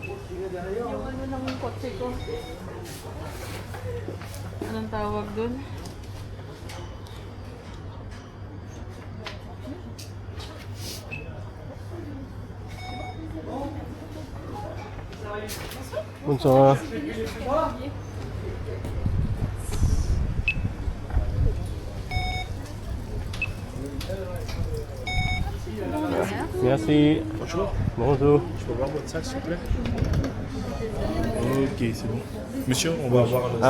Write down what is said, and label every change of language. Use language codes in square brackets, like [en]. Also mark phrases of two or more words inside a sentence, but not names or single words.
[tl] Yung ano ng kotse ko. Anong tawag dun? [ceb] Unsa nga? [fr] Merci. Bonjour. Bonjour. Je peux voir votre sac, s'il vous plaît? Ok, c'est bon. Monsieur, on va voir le